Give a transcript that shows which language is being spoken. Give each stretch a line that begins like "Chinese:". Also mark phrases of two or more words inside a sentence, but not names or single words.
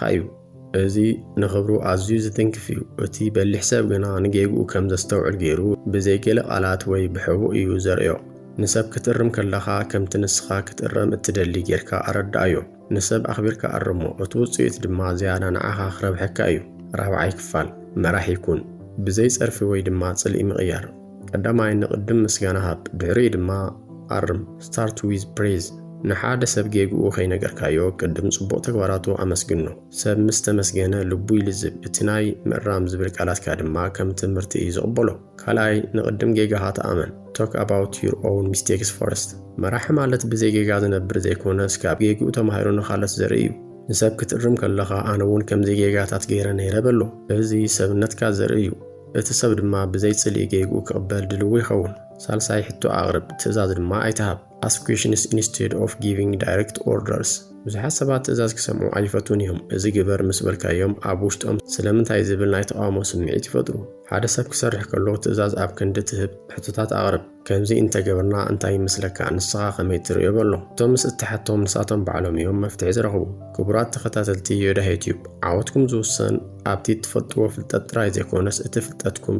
Tigrinya: እዩ። እዚ ንኽብሩ ኣዝዩ ዝትንክፍ እዩ። እቲ በሊሕ ሰብ ግና ንጌግኡ ከም ዘስተውዕል ገይሩ ብዘይገለ ቃላት ወይ ብሕቡእ እዩ ዘርእዮ። ንሰብ ክትርም ከለኻ ከምቲ ንስኻ ክትርም እትደሊ ጌርካ ኣረዳእዮ። ንሰብ ኣኽቢርካ ኣርሞ፣ እቲ ውፅኢት ድማ ዝያዳ ንዓኻ ክረብሐካ እዩ። ራብዓይ ክፋል፣ መራሕ ይኩን ብዘይ ጸርፊ ወይ ድማ ጽልኢ ምቕያር። ቀዳማይ ንቕድም ምስጋና ሃብ፣ ድሕሪኡ ድማ ኣርም።
English: start with praise።
Tigrinya: ንሓደ ሰብ ጌግኡ ከይነገርካዮ ቅድም ጽቡቕ ተግባራቱ ኣመስግኖ ሰብ ምስ ተመስገነ ልቡ ይልዝብ እቲ ናይ ምእራም ዝብል ቃላትካ ድማ ከም ትምህርቲ እዩ ዝቕበሎ ካልኣይ ንቕድም ጌጋኻ ተኣመን
English: talk about your own mistakes first
Tigrinya: መራሒ ማለት ብዘይ ጌጋ ዝነብር ዘይኮነስ ካብ ጌግኡ ተማሂሩ ንኻልኦት ዘርኢ እዩ ንሰብ ክትእርም ከለኻ ኣነ እውን ከምዚ ጌጋታት ገይረ ነይረ በሎ እዚ ሰብነትካ ዘርኢ እዩ እቲ ሰብ ድማ ብዘይ ጽልኢ ጌግኡ ክቕበል ድልው ይኸውን ሳልሳይ ሕቶ ኣቕርብ ትእዛዝ ድማ ኣይትሃብ
English: ask questions instead of giving direct orders
Tigrinya: ብዙሓት ሰባት ትእዛዝ ክሰምዑ ኣይፈቱን እዮም እዚ ግበር ምስ በልካዮም ኣብ ውሽጦም ስለምንታይ ዝብል ናይ ተቃውሞ ስምዒት ይፈጥሩ ሓደ ሰብ ክሰርሕ ከሎ ትእዛዝ ኣብ ክንዲ ትህብ ሕቶታት ኣቕርብ ከምዚ እንተገበርና እንታይ ምስለካ ንስኻ ከመይ ትርእዮ በሎ እቶም ምስ እትሓቶም ንሳቶም ባዕሎም እዮም መፍትሒ ዝረኽቡ ክቡራት ተኸታተልቲ ዮዳሄ ዩቲዩብ ዓወትኩም ዝውሰን ኣብቲ ትፈልጥዎ ፍልጠት ጥራይ ዘይኮነስ እቲ ፍልጠትኩም